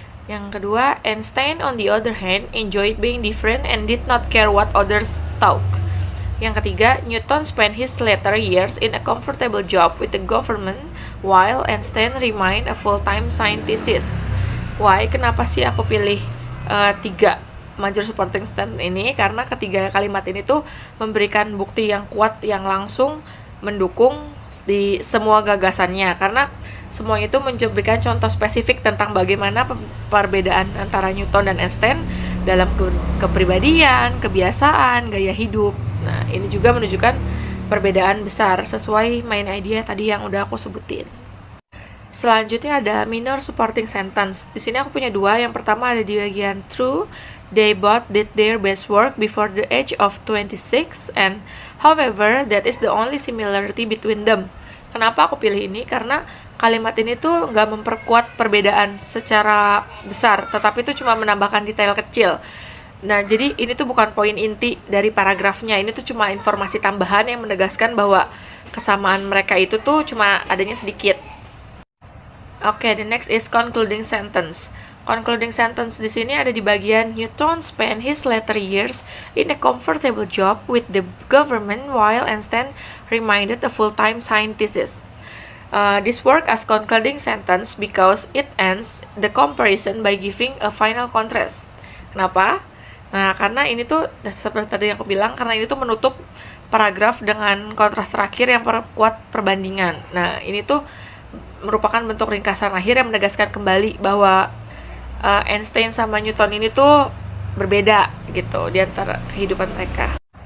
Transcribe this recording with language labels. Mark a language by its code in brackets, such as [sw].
[id] Yang kedua, [en] Einstein on the other hand enjoyed being different and did not care what others thought. [id] Yang ketiga, [en] Newton spent his later years in a comfortable job with the government, while Einstein remained a full-time scientist. Why? [id] Kenapa sih aku pilih 3 major supporting sentence ini? Karena ketiga kalimat ini tuh memberikan bukti yang kuat, yang langsung mendukung di semua gagasannya. Karena semuanya itu memberikan contoh spesifik tentang bagaimana perbedaan antara Newton dan Einstein dalam kepribadian, kebiasaan, gaya hidup. Nah, ini juga menunjukkan perbedaan besar sesuai main idea tadi yang udah aku sebutin. Selanjutnya ada minor supporting sentence. Di sini aku punya 2. Yang pertama ada di bagian true. [en] They both did their best work before the age of 26 and however that is the only similarity between them. [id] Kenapa aku pilih ini? Karena kalimat ini tuh nggak memperkuat perbedaan secara besar, tetapi itu cuma menambahkan detail kecil. Nah, jadi ini tuh bukan poin inti dari paragrafnya. Ini tuh cuma informasi tambahan yang menegaskan bahwa kesamaan mereka itu tuh cuma adanya sedikit. [en] Oke, the next is concluding sentence. Concluding sentence [id] di sini ada di bagian [en] Newton spent his later years in a comfortable job with the government while Einstein remained a full-time scientist. This work as concluding sentence because it ends the comparison by giving a final contrast. [id] Kenapa? Nah, karena ini tuh seperti tadi yang aku bilang, karena ini tuh menutup paragraf dengan kontras terakhir yang memperkuat perbandingan. Nah, ini tuh merupakan bentuk ringkasan akhir yang menegaskan kembali bahwa Einstein sama Newton ini tuh berbeda gitu di antara kehidupan mereka.